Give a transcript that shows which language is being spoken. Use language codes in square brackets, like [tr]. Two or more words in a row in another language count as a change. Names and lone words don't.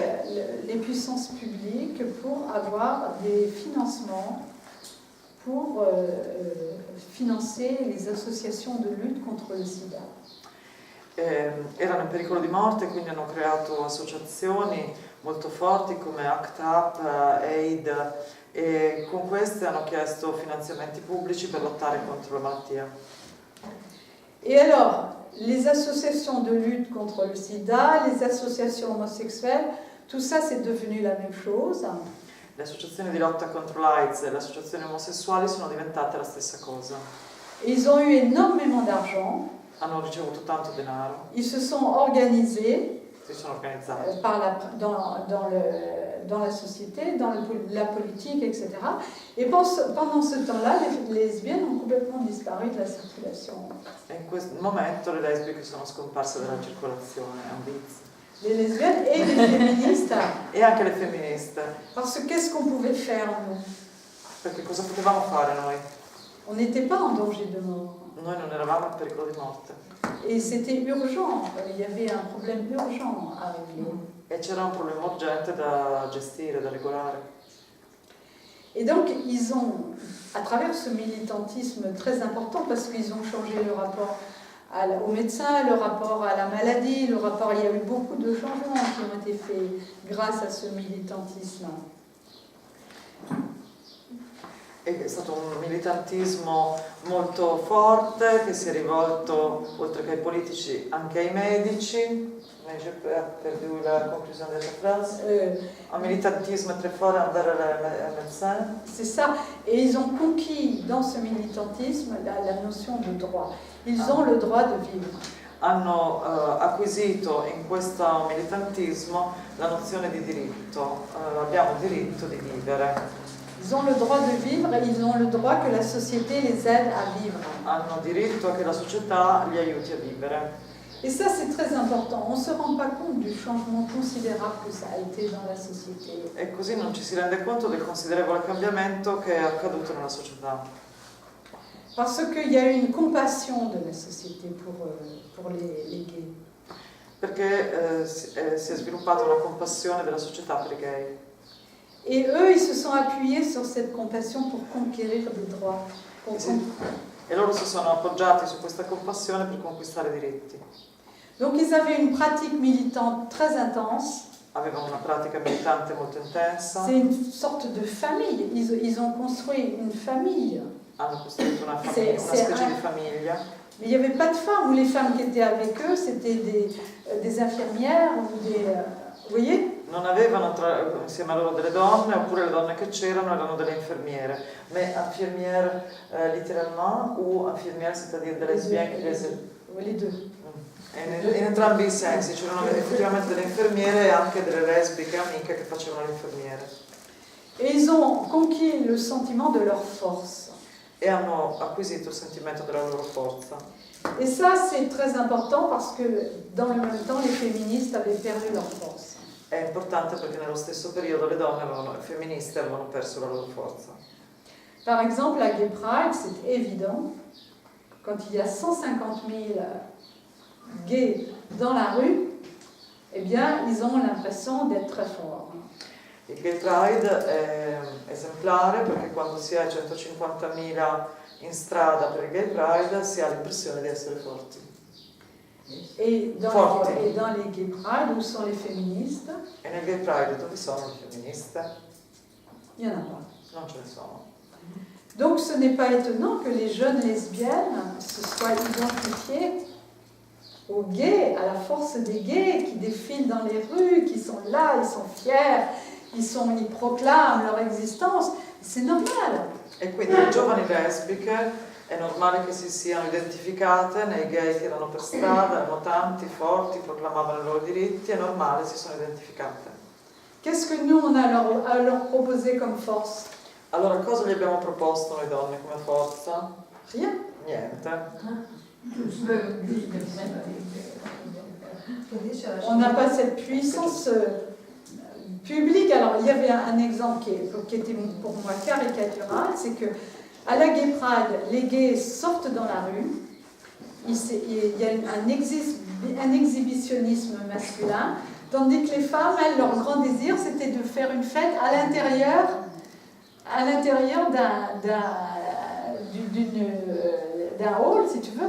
[fr] les puissances publiques pour avoir des financements pour financer les associations de lutte contre le sida. [it] Erano in pericolo di morte, quindi hanno creato associazioni molto forti come ACT UP, AID, e con queste hanno chiesto finanziamenti pubblici per lottare contro la malattia. [fr] Et alors, les associations de lutte contre le sida, les associations homosexuelles, tout ça c'est devenu la même chose. [it] Le associazioni di lotta contro l'AIDS e le associazioni omosessuali sono diventate la stessa cosa. [fr] Ils ont eu énormément d'argent. [it] Hanno ricevuto tanto denaro. [fr] Ils se sont organisés [it] Si sono organizzati. [fr] dans la société, dans la politique, etc. Et pendant ce temps-là, les lesbiennes ont complètement disparu de la circulation. [it] E in questo momento le lesbiche sono scomparse dalla circolazione, è un vizio. [fr] Les lesbiennes et les féministes. [it] E anche le femministe. [fr] Parce que qu'est-ce qu'on pouvait faire, nous? [it] Perché cosa potevamo fare noi? [fr] On n'était pas en danger de mort. [it] Noi non eravamo in pericolo di morte. [fr] Et c'était urgent, il y avait un problème urgent à régler. [it] E c'era un problema urgente da gestire, da regolare. [fr] Et donc, ils ont, à travers ce militantisme très important, parce qu'ils ont changé le rapport aux médecins, le rapport à la maladie, il y a eu beaucoup de changements qui ont été faits grâce à ce militantisme. [it] È stato un militantismo molto forte che si è rivolto, oltre che ai politici, anche ai medici. [fr] Mais j'ai perdu la conclusion de la phrase. Un militantisme très fort envers les médecins. C'est ça. Et ils ont conquis dans ce militantisme la notion de droit. Ils ont le droit de vivre. [it] Hanno acquisito in questo militantismo la nozione di diritto. Abbiamo il diritto di vivere. [fr] Ils ont le droit de vivre et ils ont le droit que la société les aide à vivre. [it] Hanno diritto che la società li aiuti a vivere. [fr] Et ça, c'est très important. On ne se rend pas compte du changement considérable que ça a été dans la société. [it] E così non ci si rende conto del considerevole cambiamento che è accaduto nella società. [fr] Parce qu'il y a eu une compassion de la société pour les gays. [it] Perché si è sviluppata una compassione della società per i gay. [fr] Et eux, ils se sont appuyés sur cette compassion pour conquérir des droits. [it] E loro si sono appoggiati su questa compassione per conquistare i diritti. [fr] Donc ils avaient une pratique militante très intense. [it] Avevano una pratica militante molto intensa. [fr] C'est une sorte de famille. Ils ont construit une famille. [it] Hanno costruito una famiglia, una specie di famiglia. [fr] Mais il n'y avait pas de femmes, ou les femmes qui étaient avec eux, c'était des infirmières ou des... vous voyez? [it] Non avevano insieme a loro delle donne, oppure le donne che c'erano erano delle infermiere. [fr] Mais infirmière littéralement ou infirmière, c'est-à-dire des lesbiennes qui les deux. [it] In entrambi i sensi, c'erano effettivamente delle infermiere e anche delle lesbiche amiche che facevano l'infermiere. [fr] Et ils ont conquis le sentiment de leur force. [it] E hanno acquisito il sentimento della loro forza. [fr] Et ça, c'est très important parce que dans le même temps, les féministes avaient perdu leur force. [it] È importante perché nello stesso periodo le femministe avevano perso la loro forza. [fr] Par exemple, à Gay Pride, c'est évident, quand il y a 150 000 gays dans la rue, eh bien, ils ont l'impression d'être très forts. [it] Il Gay Pride è esemplare perché quando si è 150.000 in strada per il Gay Pride si ha l'impressione di essere forti. [fr] Et dans les Gay Pride, où sont les féministes? [it] E nel Gay Pride dove sono le femministe? [fr] Il n'y en a pas. [it] Non ce ne sono. [fr] Donc ce n'est pas étonnant que les jeunes lesbiennes se soient identifiées aux gays, à la force des gays qui défilent dans les rues, qui sont là, ils sont fiers, ils proclament leur existence. C'est normal. [it] E quindi le giovani lesbiche è normale che si siano identificate nei gay che erano per strada, erano tanti, forti, proclamavano i loro diritti, è normale, si sono identificate. [fr] Qu'est-ce que nous on a à leur proposer comme force? [it] Allora cosa gli abbiamo proposto noi donne come forza? [fr] Rien. [it] Niente. [fr] On n'a pas cette puissance publique. Alors il y avait un exemple qui était pour moi caricatural, c'est que à la Gay Pride, les gays sortent dans la rue, il y a un exhibitionnisme masculin, Tandis que les femmes, elles, leur grand désir, c'était de faire une fête à l'intérieur d'un hall, si tu veux.